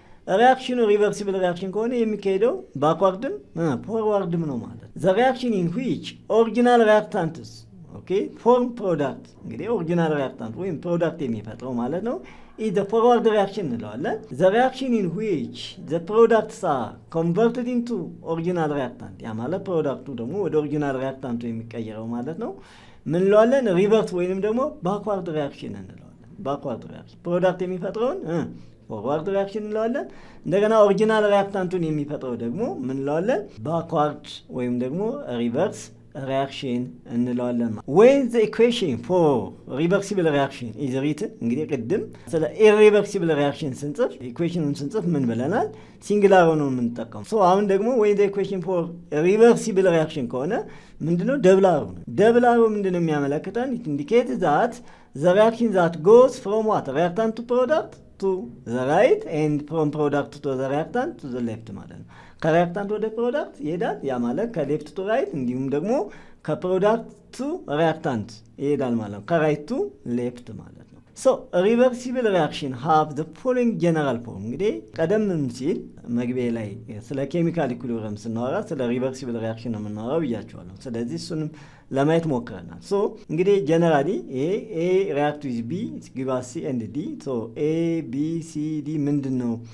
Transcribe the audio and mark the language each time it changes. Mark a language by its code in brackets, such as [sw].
[am] ሪያክሽኑ ሪቨርሲብል ሪያክሽን ከሆነ የሚካሄደው ባክዋርድም ፎርዋርድም ነው ማለት። [en] the reaction in which original reactants okay form product። [am] እንግዲህ ኦሪጂናል ሪያክታንት ወይም ፕሮዳክት የሚፈጥረው ማለት ነው [en] is the forward reaction [am] እንለዋለን። [en] the reaction in which the products are converted into original reactant፣ [am] ያ ማለት ፕሮዳክቱ ደግሞ ወደ ኦሪጂናል ሪያክታንቱ የሚቀየረው ማለት ነው ምን እንለዋለን? ሪቨርስ ወይንም ደግሞ ባክዋርድ ሪያክሽን እንለዋለን። ባክዋርድ ሪያክሽን ፕሮዳክት የሚፈጥረውን ፎርዋርድ ሪያክሽን እንለዋለን። እንደገና ኦሪጂናል ሪያክታንቱን የሚፈጥረው ደግሞ ምን እንለዋለን? ባክዋርድ ወይም ደግሞ ሪቨርስ ሪያክሽን እንለዋለን። [en] when the equation for reversible reaction is written፣ [am] እንግዲህ ቅድም ስለ irreversible reaction ስንጽፍ ኢኩዌሽኑን ስንጽፍ ምን ብለናል? ሲንግላር ነው የምንጠቀመው። ሶ አሁን ደግሞ [en] when the equation for reversible reaction [am] ከሆነ ምንድነው? ደብል አሮ ነው። ደብል አሮ ምንድነው የሚያመለክተን? [en] it indicates that the reaction that goes from what? reactant to product to the right and from product to the reactant to the left [am] ማለት ነው። ከሪያክታንት ወደ ፕሮዳክት ይሄዳል። ያ ማለት ከሌፍት ቱ ራይት እንዲሁም ደግሞ ከፕሮዳክት ቱ ሪያክታንት ይሄዳል ማለት ነው። ከራይት ቱ ሌፍት ማለት ነው። [en] ሶ ሪቨርሲብል ሪያክሽን ሃቭ ዘ ፎሎዊንግ ጀነራል ፎርም። [am] እንግዲህ ቀደም ሲል መግቢያ ላይ ስለ ኬሚካል ኢኩሊብሪየም ስናወራ ስለ ሪቨርሲብል ሪያክሽን ነው የምናወራው ብያቸዋለሁ። ስለዚህ እሱንም ለማየት ሞክረናል። ሶ እንግዲህ [en] ጀነራሊ ኤ ሪያክት ዊዝ ቢ ጊቭ አስ ሲ ኤንድ ዲ። [am] ሶ ኤ ቢ ሲ ዲ ምንድን ነው?